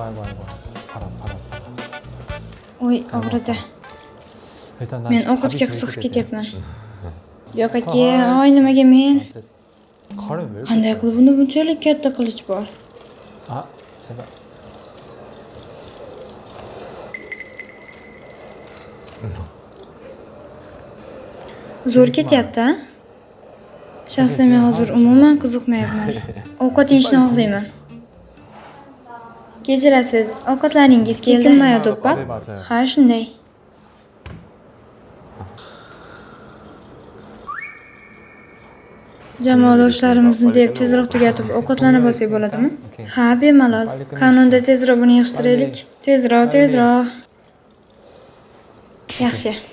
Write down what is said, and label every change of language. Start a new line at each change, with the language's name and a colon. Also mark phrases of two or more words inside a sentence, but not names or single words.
Korean: 바람.
Uzbek: Oy, og'ridi.
Korean: 일단 난
Uzbek: Men ovqatga qiziqib ketyapman. Yo'q aka, nimaga men?
Korean: 가래 왜?
Uzbek: Qanday qilib bunda bunchalik katta qilich bor?
Korean: 제가
Uzbek: Zo'r ketyapti, a? Shaxsan men hozir umuman qiziqmayapman. Ovqat yeyishni xohlayman. Kechirasiz, ovqatlaringiz keldimi, do'ppa?
Korean: 네, 맞아요.
Uzbek: Ha, shunday. Jamoadoshlarimizni deb tezroq tugatib ovqatlanib olsak bo'ladimi? Ha, bemalol. Qanunda tezroq buni yig'ishtiraylik. Tezroq. Yaxshi.